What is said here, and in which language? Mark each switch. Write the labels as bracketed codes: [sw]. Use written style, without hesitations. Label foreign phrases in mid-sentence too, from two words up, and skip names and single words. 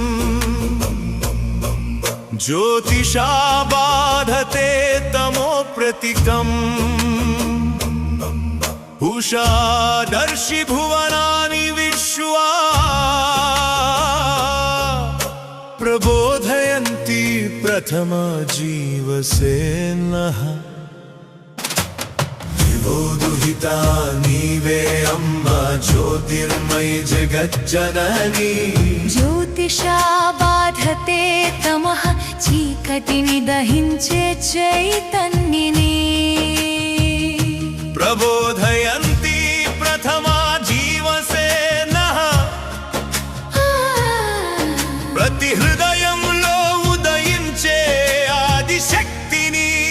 [sa] ज्योतिषा बाधते तमो प्रतिकम् उषा दर्शि भुवनानि विश्वा प्रबोधयन्ति प्रथमा जीवसेनः दिवो दुहिता [te] నీవే అమ్మా [sa] ज्योतिर्मयि जगज्जननी ज्योतिषा बाधते तमः [te] చీకటిని దహించే చైతన్యని [sa] प्रबोधयन्ति प्रथमा जीवसेनः [te] ప్రతి హృదయంలో ఉదయించే ఆదిశక్తిని